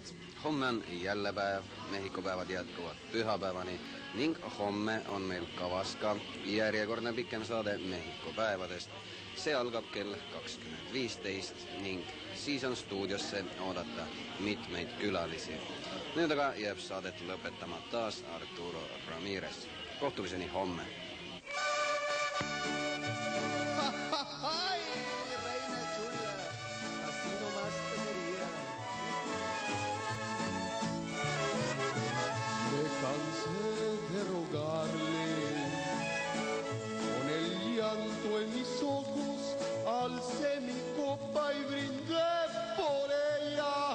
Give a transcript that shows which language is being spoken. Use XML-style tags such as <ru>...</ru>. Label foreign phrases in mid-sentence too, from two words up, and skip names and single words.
<et>Homme on jälle päev, Mehhiko päevad jätkuvad pühapäevani ning homme on meil kavas ka järjekordne pikem saade Mehhiko päevadest. See algab kell 20.15 ning siis on stuudiosse oodata mitmeid külalisi. Nüüd aga jääb saadet lõpetama taas Arturo Ramirez. Kohtumiseni homme.</et> <es>Cansé de rogarle con el llanto en mis ojos, alcé mi copa y brindé por ella.</es>